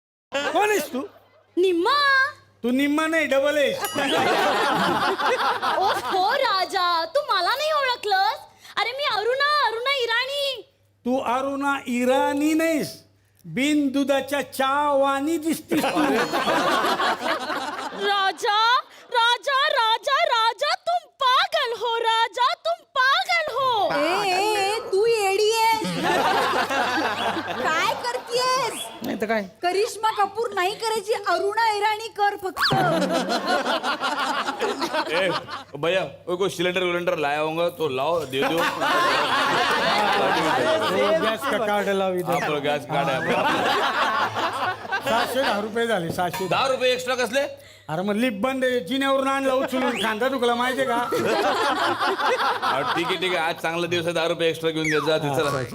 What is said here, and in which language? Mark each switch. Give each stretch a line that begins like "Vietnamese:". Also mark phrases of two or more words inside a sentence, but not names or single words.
Marathi: कोण आहेस तू? निम्मा. तू निम्मा नाही, डबल आहेस. ओ हो राजा, तू मला नाही ओळखलंस? अरे मी अरुणा इराणी. तू अरुणा इराणी नाहीस, बिन दुधाच्या चावानी दिसतीस तू.
Hindi: राजा राजा राजा राजा तुम पागल हो, राजा तुम पागल हो.
Marathi: ए, तू येडी आहेस. काय करतेस? नाही तर काय. करिश्मा कपूर नाही करायची, अरुणा इराणी कर फक्त.
Hindi: ए भैया वो कोई सिलेंडर लाया होगा तो लाओ दे दो.
Marathi: गॅस का कार्ड लावी दे. आपलं गॅस कार्ड आहे आपलं. 710 रुपये झाले, 710. 10 रुपये एक्स्ट्रा कसले? अरे मग लिप बंद आहे, जिन्यावरून आणला उचलून. खांदा दुखला माहितीये का? ठीक आहे आज चांगला दिवस आहे, 10 रुपये एक्स्ट्रा घेऊन घ्या जा ते, चला.